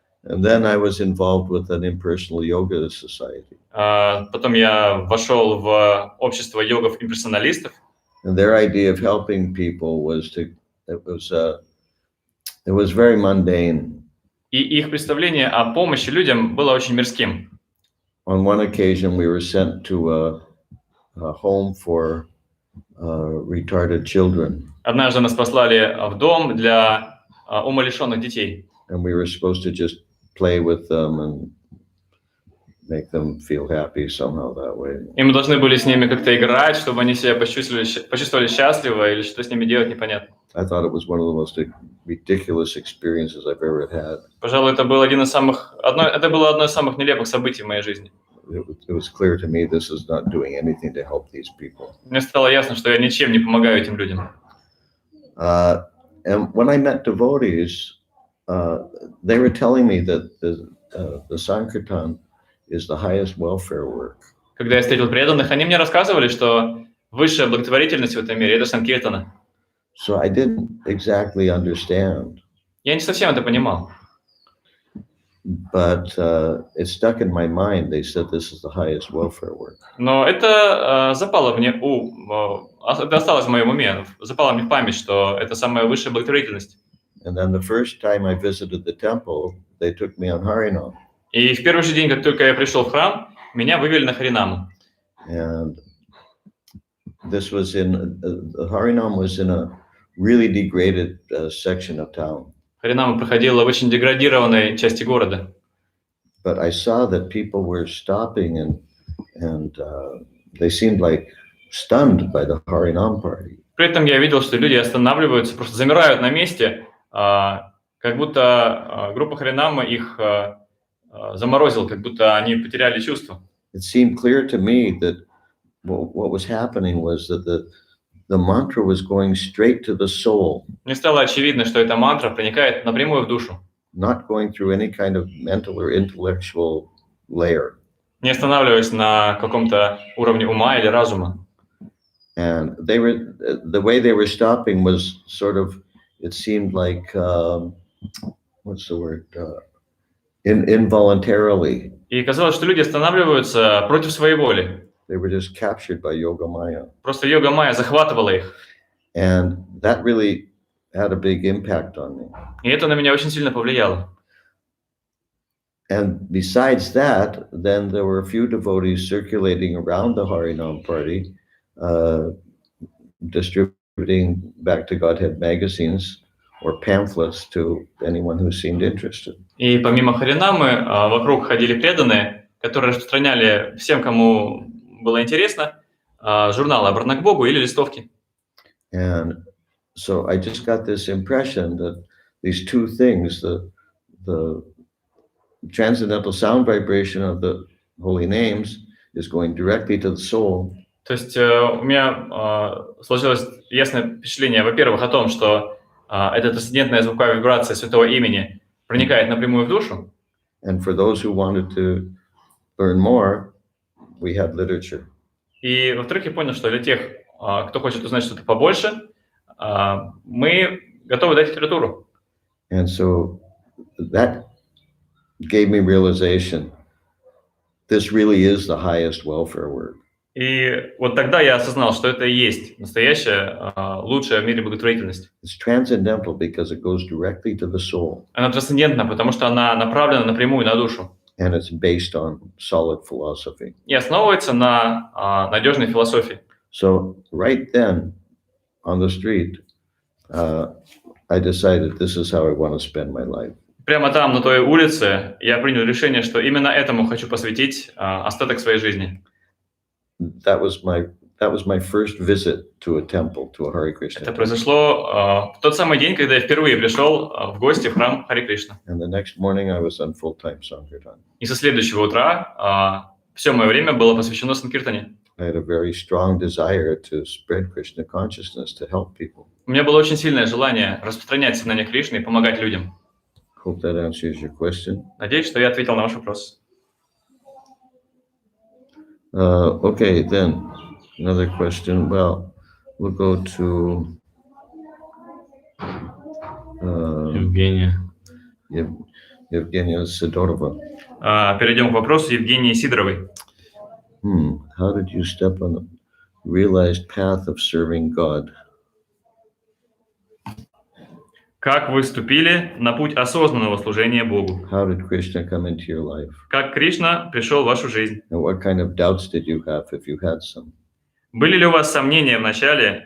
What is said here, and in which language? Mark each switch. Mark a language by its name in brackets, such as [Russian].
[English] And then I was involved with an impersonal yoga society. [Russian] Потом я вошел в общество йогов-имперсоналистов. [English] And their idea of helping people was very mundane. [Russian] И их представление о помощи людям было очень мирским. [English] On one occasion, we were sent to a home for retarded children. [Russian] Однажды нас послали в дом для умалишенных детей. [English] And we were supposed to just play with them and make them feel happy somehow that way. [Russian] И мы должны были с ними как-то играть, чтобы они себя почувствовали счастливо, или что с ними делать, непонятно. [English] I thought it was one of the most ridiculous experiences I've ever had. [Russian] Пожалуй, это было одно из самых нелепых событий в моей жизни. [English] It was clear to me this is not doing anything to help these people. [Russian] Мне стало ясно, что я ничем не помогаю этим людям. [English] And when I met devotees, they were telling me that the Sankirtan is the highest welfare work. [Russian] Когда я встретил преданных, они мне рассказывали, что высшая благотворительность в этом мире – это Санкиртана. [English] So I didn't exactly understand, [Russian] Я не совсем это понимал. [English] but it stuck in my mind. They said this is the highest welfare work. [Russian] Но это запало мне, это осталось в моем уме, запало мне в память, что это самая высшая благотворительность. [English] And then the first time I visited the temple, they took me on Harinam. [Russian] И в первый же день, как только я пришел в храм, меня вывели на Харинаму. [English] And this was Harinam was in a really degraded section of town. [Russian] Харинама проходила в очень деградированной части города. [English] But I saw that people were stopping and they seemed like stunned by the Harinam party. [Russian] При этом я видел, что люди останавливаются, просто замирают на месте, как будто группа Харинама их заморозила, как будто они потеряли чувство. [English] It seemed clear to me that what was happening was that the mantra was going straight to the soul. [Russian] Мне стало очевидно, что эта мантра проникает напрямую в душу, [English] Not going through any kind of mental or intellectual layer. [Russian] не останавливаясь на каком-то уровне ума или разума. [English] And the way they were stopping was sort of, it seemed like, what's the word? Involuntarily. [Russian] И казалось, что люди останавливаются против своей воли. [English] They were just captured by Yoga Maya. [Russian] Просто йога майя захватывала их. [English] And that really had a big impact on me. [Russian] И это на меня очень сильно повлияло. [English] And besides that, then there were a few devotees circulating around the Harinam party, distributing Back to Godhead magazines or pamphlets to anyone who seemed interested. [Russian] И помимо Харинамы вокруг ходили преданные, которые распространяли всем, кому было интересно, журналы «Обратно к Богу» или листовки. [English] And so I just got this impression that these two things, the transcendental sound vibration of the holy names is going directly to the soul. [Russian] То есть у меня сложилось ясное впечатление, во-первых, о том, что эта трансцендентная звуковая вибрация святого имени проникает напрямую в душу. [English] And for those who wanted to learn more, we had literature. [Russian] И, во-вторых, я понял, что для тех, кто хочет узнать что-то побольше, мы готовы дать литературу. [English] And so that gave me realization, this really is the highest welfare work. [Russian] И вот тогда я осознал, что это и есть настоящая, лучшая в мире благотворительность. [English] It's transcendental because it goes directly to the soul. [Russian] Она трансцендентна, потому что она направлена напрямую на душу. [English] And it's based on solid philosophy. [Russian] И основывается на надежной философии. [English] So right then, on the street, I decided this is how I want to spend my life. [Russian] Прямо там, на той улице, я принял решение, что именно этому хочу посвятить остаток своей жизни. [English] That was my first visit to a temple, to a Hare Krishna. [Russian] Это произошло в тот самый день, когда я впервые пришел в гости в храм Харе Кришна. [English] And the next morning I was on full-time Sankirtan. [Russian] И со следующего утра все мое время было посвящено Санкиртане. [English] I had a very strong desire to spread Krishna consciousness to help people. [Russian] У меня было очень сильное желание распространять сознание Кришны и помогать людям. [English] Hope that answers your question. [Russian] Надеюсь, что я ответил на ваш вопрос. [English] Okay, then another question. Well, we'll go to [Russian] Евгения. [English] Evgenia Sidorova. [Russian] Перейдем к вопросу Евгении Сидоровой. [English] How did you step on the realized path of serving God? [Russian] Как вы вступили на путь осознанного служения Богу? [English] How did Krishna come into your life? [Russian] Как Кришна пришел в вашу жизнь? [English] And what kind of doubts did you have, if you had some? [Russian] Были ли у вас сомнения в начале?